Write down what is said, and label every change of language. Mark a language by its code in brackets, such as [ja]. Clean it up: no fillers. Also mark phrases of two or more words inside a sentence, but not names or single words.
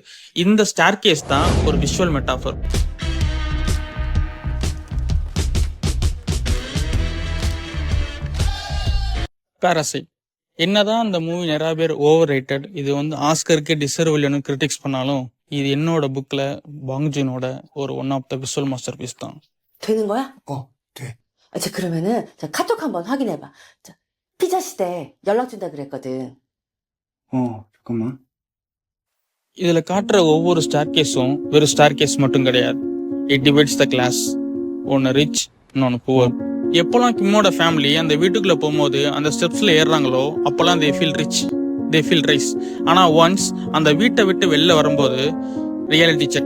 [ta] இந்த ஸ்டேர்கேஸ் தான் ஒரு [en] visual metaphor. [ta] பாராசைட் என்னதான் அந்த மூவி நிறைய பேர் [en] over rated, [ta] இது ஆஸ்கருக்கு டிசர்வ் இல்லைன்னு கிரிட்டிக்ஸ் பண்ணாலும் இது என்னோட புக்ல பாங்ஜூனோட ஒரு [en] one of the visual master piece [ta] தான். [ko] 되는 거야? 돼. 자, 그러면은 자, 카톡 한번 확인해봐. 자, 피자 시대 연락 준다 그랬거든. 잠깐만. [ta] இதுல காட்டுற ஒவ்வொரு ஸ்டார்கேஸும் வெறும் ஸ்டார்கேஸ் மட்டும் கிடையாது. [en] It divides the class. ஒன்னு ரிச், இன்னொன்னு புவர். [ta] எப்பெல்லாம் கிம்மோட ஃபேமிலி அந்த வீட்டுக்குள்ள போகும்போது அந்த ஸ்டெப்ஸ்ல ஏறுறாங்களோ அப்பெல்லாம் [en] they feel rich, they feel rise. [ta] ஆனா ஒன்ஸ் அந்த வீட்டை விட்டு வெளில வரும்போது [en] reality check.